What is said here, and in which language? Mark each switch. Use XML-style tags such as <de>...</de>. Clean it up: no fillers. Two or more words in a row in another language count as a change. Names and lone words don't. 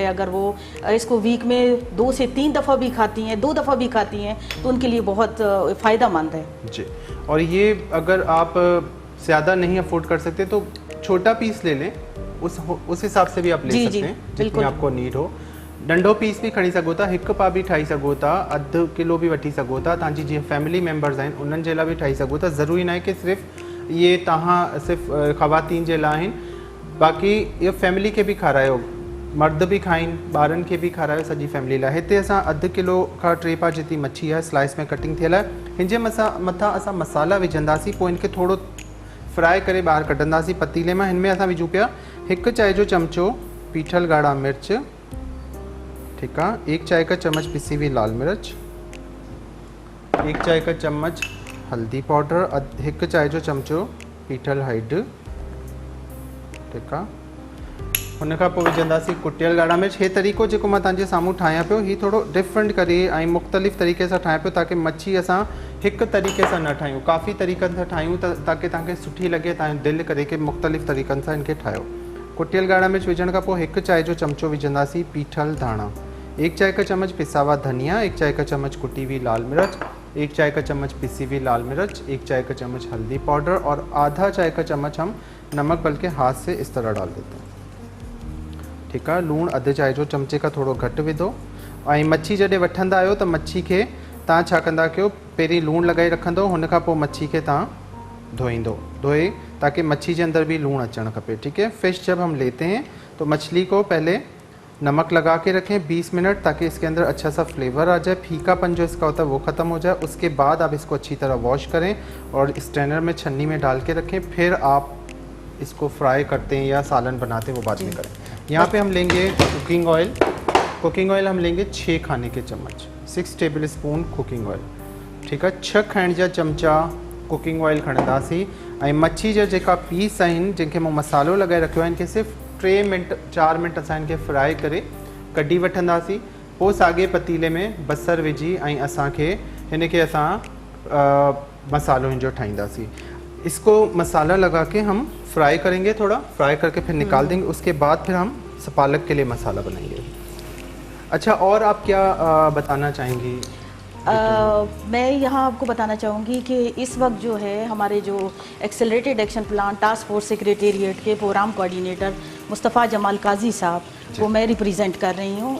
<ur>اگر وہ اس کو ویک میں 2 سے 3 دفعہ بھی کھاتی ہیں، 2 دفعہ بھی کھاتی ہیں تو ان کے لیے بہت فائدہ مند ہے جی. اور یہ اگر آپ زیادہ نہیں افورڈ کر سکتے تو چھوٹا پیس لے لیں، اس حساب سے بھی آپ لے سکتے ہیں جتنی آپ کو نیڈ ہو.</ur> <sd>नंढो पीस भी खणी सघो था, 1 पा भी ठाही सघो था, अधु किलो भी वठी सघो था। तव्हांजी जीअं</sd> <en>family members</en> <sd>आहिनि उन्हनि जे लाइ भी ठाही सघो था। ज़रूरी न आहे कि सिर्फ़ु ये तव्हां सिर्फ़ु ख़वातीन जे लाइ आहिनि। बाक़ी इहो फैमिली खे भी खारायो, मर्द भी खाइनि, ॿारनि खे भी खारायो, सॼी फैमिली लाइ। हिते असां 1 किलो खां 3 पा जेतिरी मच्छी आहे स्लाइस में कटिंग थियल आहे। हिन जे मथां असां मसाला विझंदासीं, पोइ हिनखे थोरो फ्राई करे ॿाहिरि कढंदासीं पतीले में। हिन में असां विझूं पिया 1 चाय जो चमचो पीठल ॻाढ़ा मिर्च,</sd> <ur>ٹھیک ہے، 1 چائے کا چمچ پسی ہوئی لال مرچ، 1 چائے کا چمچ ہلدی پاؤڈر,</ur> <sd>1 चाय जो चमचो पीठल हैड,</sd> <ur>ٹھیک ہے.</ur> <sd>हुन खां पोइ विझंदासीं कुटियल ॻाढ़ा मिर्च। हे तरीक़ो जेको मां तव्हांजे साम्हूं ठाहियां पियो, ही थोरो डिफरेंट करे ऐं मुख़्तलिफ़ तरीक़े सां ठाहियां पियो ताकी मच्छी असां हिकु तरीक़े सां न ठाहियूं, काफ़ी तरीक़नि सां ठाहियूं ताकी तव्हांखे सुठी लॻे, तव्हांजो दिलि करे कि मुख़्तलिफ़ तरीक़नि सां इनखे ठाहियो। कुटियल ॻाढ़ा मिर्च विझण खां पोइ 1 चाय जो चमचो विझंदासीं पीठल धाणा,</sd> <ur>1 چائے کا چمچ پسا ہوا دھنیا، 1 چائے کا چمچ کٹی ہوئی لال مرچ، 1 چائے کا چمچ پسی ہوئی لال مرچ، 1 چائے کا چمچ ہلدی پاؤڈر اور آدھا چائے کا چمچ ہم نمک بلکہ ہاتھ سے اس طرح ڈال دیتے ہیں، ٹھیک ہے.</ur> <sd>लूण अधु चाय जो चमचे का थोड़ो घट विधो। ऐं मच्छी जॾहिं वठंदा आहियो त मच्छी खे तव्हां छा कंदा कयो, पहिरीं लूण लगाई रखंदो, हुन खां पोइ मच्छी खे तव्हां धोए ताकि मच्छी के अंदर भी लूण अचण खपे,</sd> <ur>ٹھیک ہے. فش جب ہم لیتے ہیں تو مچھلی کو پہلے نمک لگا کے رکھیں 20 منٹ تاکہ اس کے اندر اچھا سا فلیور آ جائے، پھیکا پن جو اس کا ہوتا ہے وہ ختم ہو جائے. اس کے بعد آپ اس کو اچھی طرح واش کریں اور اسٹرینر میں چھننی میں ڈال کے رکھیں، پھر آپ اس کو فرائی کرتے ہیں یا سالن بناتے ہیں وہ بعد میں کریں. یہاں پہ ہم لیں گے</ur> <en>cooking oil</en> <ur>ہم لیں گے 6 کھانے کے چمچ,</ur> <en>6 tablespoon cooking oil,</en> <ur>، ٹھیک ہے.</ur> <sd>6 खाइण जा चमचा</sd> <en>cooking oil</en> <sd>खणंदासीं ऐं मच्छी जा जेका पीस आहिनि जिनखे मूं मसालो लगाए रखियो आहे इनखे सिर्फ़ु 4 मिनट असां इनखे फ्राई करे कढी वठंदासीं। पोइ साॻे पतीले में बसर विझी ऐं असांखे हिनखे असां मसालो हिन जो ठाहींदासीं।</sd> <ur>اس کو مسالا لگا کے ہم فرائی کریں گے، تھوڑا فرائی کر کے پھر نکال دیں گے. اس کے بعد پھر ہم پالک کے لیے مسالا بنائیں گے۔ اچھا، اور آپ کیا بتانا چاہیں گی? میں یہاں آپ کو بتانا چاہوں گی کہ اس وقت جو ہے ہمارے جو ایکسلریٹڈ ایکشن پلان ٹاسک فورس سیکریٹیریٹ کے</ur> <en>program coordinator</en> <ur>مصطفیٰ جمال قاضی صاحب کو میں ریپریزنٹ کر رہی ہوں.</ur>